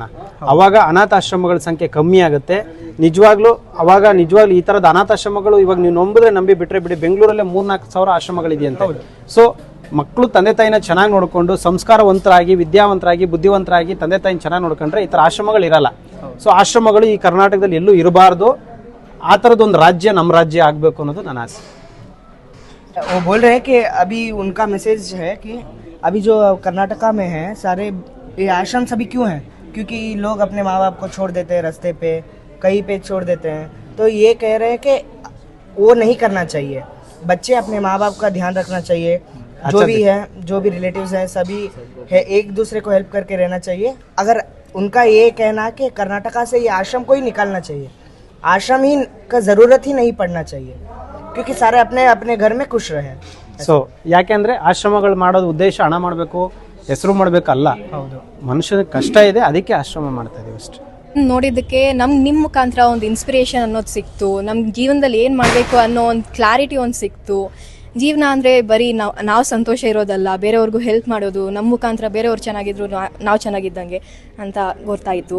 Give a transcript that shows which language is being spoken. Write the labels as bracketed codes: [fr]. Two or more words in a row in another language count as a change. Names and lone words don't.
[kn] ಅವಾಗ ಅನಾಥಾಶ್ರಮಗಳ ಸಂಖ್ಯೆ ಕಮ್ಮಿ ಆಗುತ್ತೆ. ನಿಜವಾಗ್ಲೂ ಈ ಥರದ ಅನಾಥಾಶ್ರಮಗಳು ಇವಾಗ ನೀವು ನಂಬಿದ್ರೆ ನಂಬಿ ಬಿಟ್ರೆ ಬಿಡಿ, ಬೆಂಗಳೂರಲ್ಲೇ 3-4 ಸಾವಿರ ಆಶ್ರಮಗಳಿದೆಯಂತೆ. ಸೊ ಮಕ್ಕಳು ತಂದೆ ತಾಯಿನ ಚೆನ್ನಾಗಿ ನೋಡಿಕೊಂಡು ಸಂಸ್ಕಾರವಂತರಾಗಿ ವಿದ್ಯಾವಂತರಾಗಿ ಬುದ್ಧಿವಂತರಾಗಿ ತಂದೆ ತಾಯಿನ ಚೆನ್ನಾಗಿ ನೋಡ್ಕೊಂಡ್ರೆ ಈ ಥರ ಆಶ್ರಮಗಳು ಇರಲ್ಲ. ಸೊ ಆಶ್ರಮಗಳು ಈ ಕರ್ನಾಟಕದಲ್ಲಿ ಎಲ್ಲೂ ಇರಬಾರ್ದು. ಆ ಥರದೊಂದು ರಾಜ್ಯ ನಮ್ಮ ರಾಜ್ಯ ಆಗಬೇಕು ಅನ್ನೋದು ನನ್ನ ಆಸೆ. [hi] वो बोल रहे हैं कि अभी उनका मैसेज है कि अभी जो कर्नाटका में है सारे ये आश्रम सभी क्यों हैं, क्योंकि लोग अपने माँ बाप को छोड़ देते हैं रास्ते पे, कहीं पे छोड़ देते हैं. तो ये कह रहे हैं कि वो नहीं करना चाहिए. बच्चे अपने माँ बाप का ध्यान रखना चाहिए. जो भी है, जो भी रिलेटिव्स हैं सभी है, एक दूसरे को हेल्प करके रहना चाहिए. अगर उनका ये कहना कि कर्नाटका से ये आश्रम को ही निकालना चाहिए, आश्रम ही का ज़रूरत ही नहीं पड़ना चाहिए, क्योंकि सारे अपने अपने घर में खुश रहे. [kn] ಸೊ ಯಾಕೆಂದ್ರೆ ಆಶ್ರಮಗಳು ಮಾಡೋದು ಉದ್ದೇಶ ಹಣ ಮಾಡಬೇಕು, ಹೆಸರು ಮಾಡಬೇಕಲ್ಲ. ಮನುಷ್ಯನ ಕಷ್ಟ ಇದೆ, ಅದಕ್ಕೆ ಆಶ್ರಮ ಮಾಡ್ತಾ ಇದೀವಿ ಅಷ್ಟೇ. ನೋಡಿದ್ದಕ್ಕೆ ನಿಮ್ಮ ಮುಖಾಂತರ ಒಂದು ಇನ್ಸ್ಪಿರೇಷನ್ ಅನ್ನೋದು ಸಿಕ್ತು. ನಮ್ಮ ಜೀವನದಲ್ಲಿ ಏನು ಮಾಡಬೇಕು ಅನ್ನೋ ಒಂದು ಕ್ಲಾರಿಟಿ ಒಂದು ಸಿಕ್ತು. ಜೀವನ ಅಂದರೆ ಬರೀ ನಾವು ಸಂತೋಷ ಇರೋದಲ್ಲ, ಬೇರೆಯವ್ರಿಗೂ ಹೆಲ್ಪ್ ಮಾಡೋದು, ನಮ್ಮ ಮುಖಾಂತರ ಬೇರೆಯವ್ರು ಚೆನ್ನಾಗಿದ್ರು ನಾವು ಚೆನ್ನಾಗಿದ್ದಂಗೆ ಅಂತ ಗೊತ್ತಾಯಿತು.